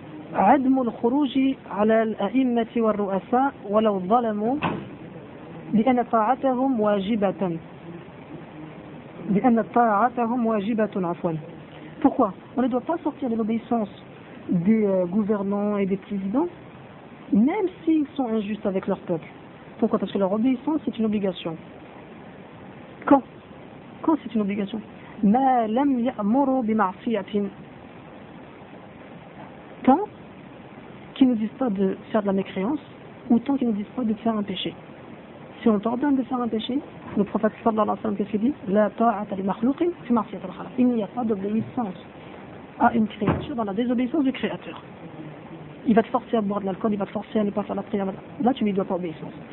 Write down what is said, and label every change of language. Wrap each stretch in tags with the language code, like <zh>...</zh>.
<ar>عدم الخروج على الأئمة والرؤساء ولو ظلموا لأن طاعتهم واجبة</ar> <fr>Pourquoi? On ne doit pas sortir de l'obéissance des gouvernants et des présidents, même s'ils sont injustes avec leur peuple. Pourquoi? Parce que leur obéissance c'est une obligation. Quand? Quand c'est une obligation?</fr> <ar>ما لم يأمروا بمعصية</ar> <fr>Quand? Qui ne nous disent pas de faire de la mécréance, ou tant qu'ils ne nous disent pas de faire un péché. Si on t'ordonne de faire un péché, le prophète sallallahu alayhi wa sallam, qu'est-ce qu'il dit?</fr> <ar>La ta'at al-makhlouqin fi ma'siyat al-khalaq.</ar> <fr>Il n'y a pas d'obéissance à une créature dans la désobéissance du créateur. Il va te forcer à boire de l'alcool, il va te forcer à ne pas faire la prière. Là, tu ne lui dois pas obéissance.</fr>